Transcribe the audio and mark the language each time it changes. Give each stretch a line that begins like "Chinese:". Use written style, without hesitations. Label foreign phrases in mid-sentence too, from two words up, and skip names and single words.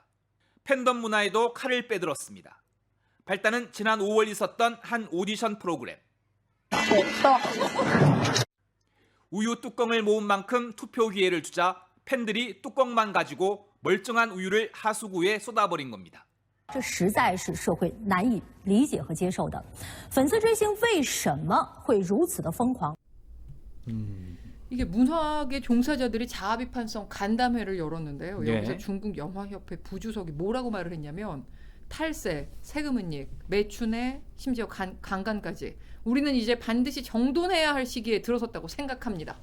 Korean: 팬덤 문화에도 칼을 빼들었습니다. 발단은 지난 5월 있었던 한 오디션 프로그램. 우유 뚜껑을 모은 만큼 투표 기회를 주자 팬들이 뚜껑만 가지고 멀쩡한 우유를 하수구에 쏟아버린 겁니다.
Chinese: 这实在是社会难以理解和接受的。粉丝追星为什么会如此的疯狂？
Korean: 이게 문화계 종사자들이 자아비판성 간담회를 열었는데요. 네. 여기서 중국 영화협회 부주석이 뭐라고 말을 했냐면 탈세, 세금 은닉, 매춘에 심지어 강간까지 우리는 이제 반드시 정돈해야 할 시기에 들어섰다고 생각합니다.